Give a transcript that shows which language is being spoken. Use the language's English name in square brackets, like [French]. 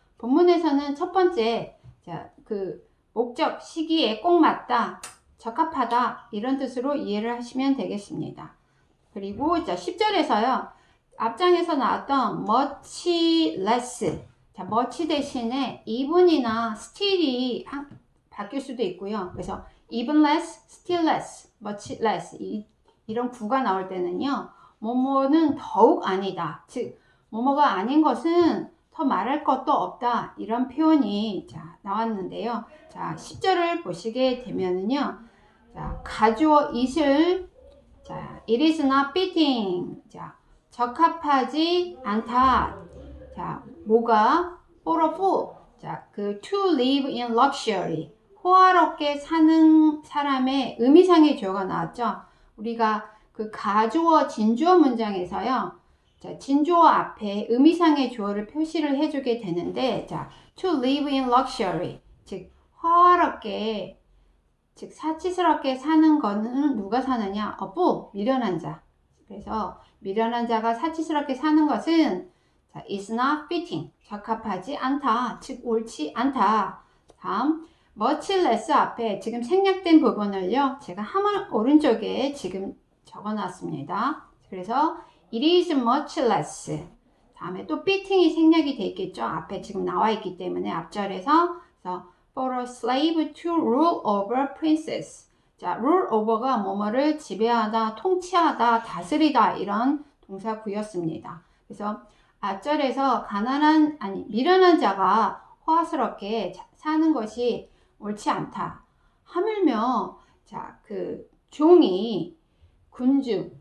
[Korean] 본문에서는 첫 번째, 자, 그 목적, 시기에 꼭 맞다, 적합하다 이런 뜻으로 이해를 하시면 되겠습니다. 그리고 자, 10절에서요. 앞장에서 나왔던 much less, 자, much 대신에 even이나 still이 바뀔 수도 있고요. 그래서 even less, still less, much less 이런 구가 나올 때는요. 뭐뭐는 더욱 아니다. 즉 뭐뭐가 아닌 것은 더 말할 것도 없다. 이런 표현이 자, 나왔는데요. 자, 10절을 보시게 되면은요. 자, 가주어 [English] it을 자, it is not fitting. [Korean] 자, 적합하지 않다. 자, 뭐가? [English] for a fool. [Korean] 자, 그 [English] to live in luxury. [Korean] 호화롭게 사는 사람의 의미상의 주어가 나왔죠. 우리가 그 가주어, 진주어 문장에서요. 자, 진주어 앞에 의미상의 주어를 표시를 해주게 되는데, 자, [English] to live in luxury. [Korean] 즉, 호화롭게, 즉, 사치스럽게 사는 거는 누가 사느냐? [English] a fool, [Korean] 미련한 자. 그래서 미련한 자가 사치스럽게 사는 것은 자, [English] is not fitting, [Korean] 적합하지 않다, 즉 옳지 않다. 다음 much less 앞에 지금 생략된 부분을요 제가 화면 오른쪽에 지금 적어놨습니다. 그래서 [English] it is much less, [Korean] 다음에 또 fitting이 생략이 돼 있겠죠. 앞에 지금 나와 있기 때문에 앞절에서 그래서 [English] for a slave to rule over princess. [Korean] 자, rule over가 뭐뭐를 지배하다, 통치하다, 다스리다 이런 동사구였습니다. 그래서 앞절에서 미련한 자가 호화스럽게 사는 것이 옳지 않다. 하물며 자, 그 종이 군주.